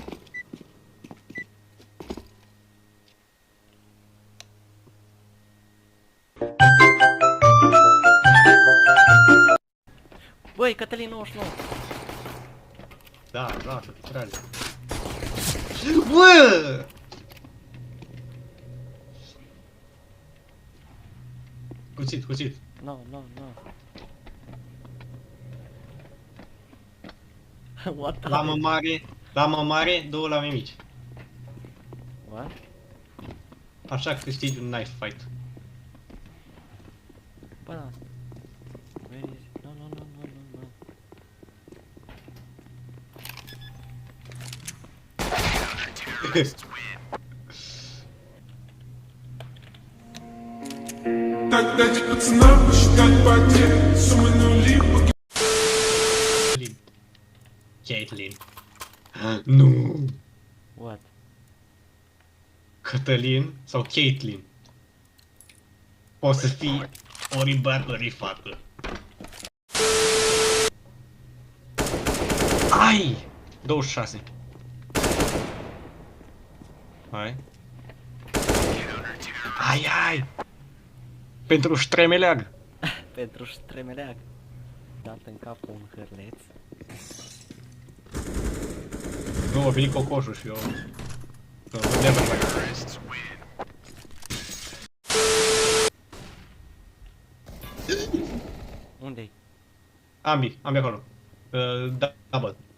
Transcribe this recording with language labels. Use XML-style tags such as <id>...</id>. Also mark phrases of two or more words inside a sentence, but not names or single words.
<ro>Băi, Cătălin 99. Da, da, să te trage. Bă! Cuțit, cuțit.</ro> <en>No. What the</en> <ro>Lamă mare, lamă mare, două lame mici.</ro> <en>What?</en> <ro>Așa câștigi un</ro> <en>knife fight.</en> <ro>Bă, da.</ro> <en>Where is... No.</en> <ru>Так дайте пацанам посчитать потери. Суммы нули.</ru> <ro>Caitlyn. Nu!</ro> <en>What?</en> <ro>Cătălin sau Caitlyn? Poți să fii ori băiat, ori fată. Ai! 26. Hai. Ai! Pentru ștremeleag. Pentru ștremeleag. Dat în cap un hârleț. Nu, a venit cocoșul și eu...</ro> <en>Never mind.</en> <ro>Unde-i? Ambii acolo. Double.</ro>